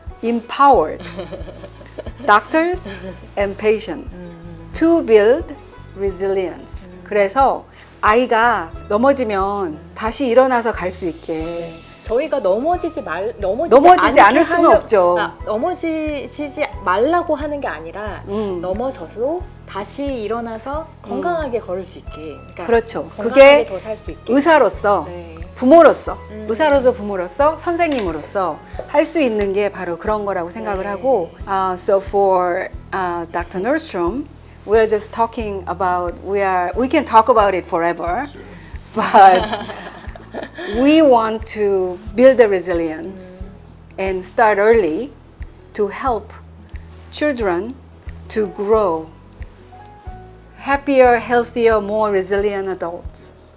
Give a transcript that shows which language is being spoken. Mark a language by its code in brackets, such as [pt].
[en] Empowered doctors and patients to build resilience. [ko] 그래서 아이가 넘어지면 다시 일어나서 갈 수 있게. 저희가 넘어지지 넘어지지 않을 수는 없죠. 넘어지지 말라고 하는 게 아니라 넘어져도 다시 일어나서 건강하게 걸을 수 있게. 그러니까 그렇죠. 건강하게 그게 더 살 수 있게. 의사로서, 네. 부모로서, 의사로서 부모로서, 선생님으로서 할 수 있는 게 바로 그런 거라고 생각을 네. 하고, [en] so for Dr. Nordstrom, we're just talking about, we can talk about it forever, but we want to build the resilience and start early to help children to grow happier, healthier, more resilient adults.